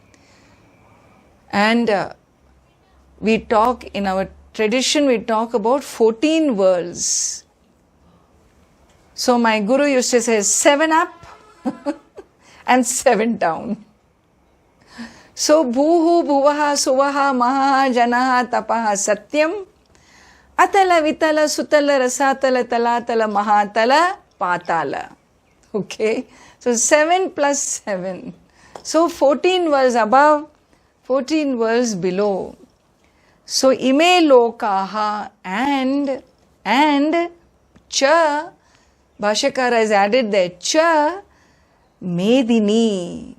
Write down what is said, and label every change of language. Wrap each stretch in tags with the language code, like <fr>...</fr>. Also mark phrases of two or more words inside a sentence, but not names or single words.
<en>And we talk in our tradition, we talk about 14 worlds. So my guru used to say 7 up and 7 down.</en> <sa>So भूः भुवः सुवः महः जनः तपः सत्यम् अतल वितल सुतल रसातल तलातल महातल पाताल.</sa> <en>Okay, so 7 plus 7. So 14 worlds above, 14 worlds below. So</en> <sa>इमे लोकाः</sa> <en>and cha, Bhashyakara has added there, cha Medini.</en>